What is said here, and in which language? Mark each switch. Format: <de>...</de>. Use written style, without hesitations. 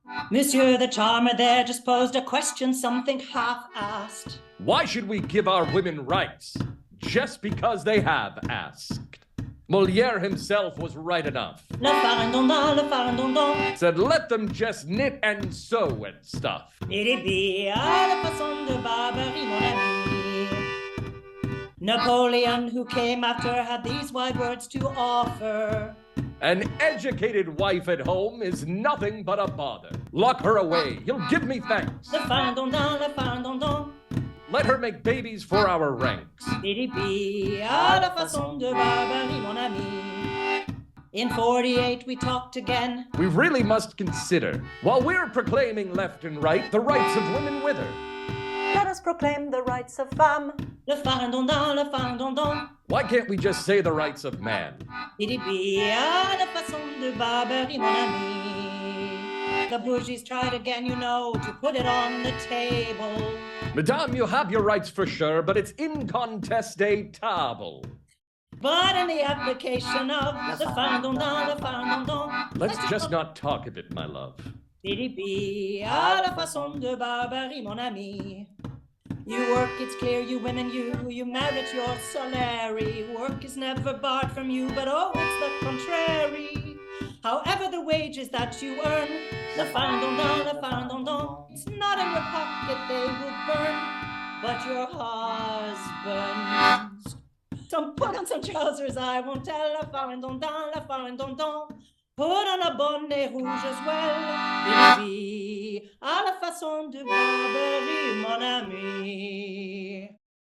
<en>Monsieur the Charmer there just posed a question, something half-asked. Why should we give our women rights just because they have asked? Moliere himself was right enough.</en> <fr>Le farandondon, le farandondon.</fr> <en>Said let them just knit and sew and stuff. It</en> <fr>à la façon de Barbarie, mon ami.</fr> <en>Napoleon, who came after, had these wise words to offer. An educated wife at home is nothing but a bother. Lock her away, you'll give me thanks.</en> <fr>Le farandondon, le farandondon.</fr> <en>Let her make babies for our ranks.</en> <fr>À la façon de Barbarie, mon ami.</fr> <en>In 48 we talked again. We really must consider, while we're proclaiming left and right, the rights of women with her. Let us proclaim the rights of femmes.</en> <fr>Le farandondon, le farandondon.</fr> <en>Why can't we just say the rights of man?</en> <fr>À la façon de Barbarie, mon ami.</fr> <en>The bourgeois tried again, you know, to put it on the table. Madame, you have your rights for sure, but it's incontestable. But in the application of the farandondon, let's just not talk of it, my love.</en> <fr>À la façon de Barbarie, mon ami.</fr> <en>You work, it's clear, you women, you merit your salary. Work is never barred from you, but oh, it's the contrary. However the wages that you earn,</en> <fr>le farandondon,</fr> <en>it's not in your pocket they will burn, but your husband's. So put on some trousers, I won't tell,</en> <fr>le farandondon.</fr> <en>Put on a</en> <fr>bonnet rouge</fr> <en>as well,</en> <fr>à la façon de Barbarie, mon ami.</fr>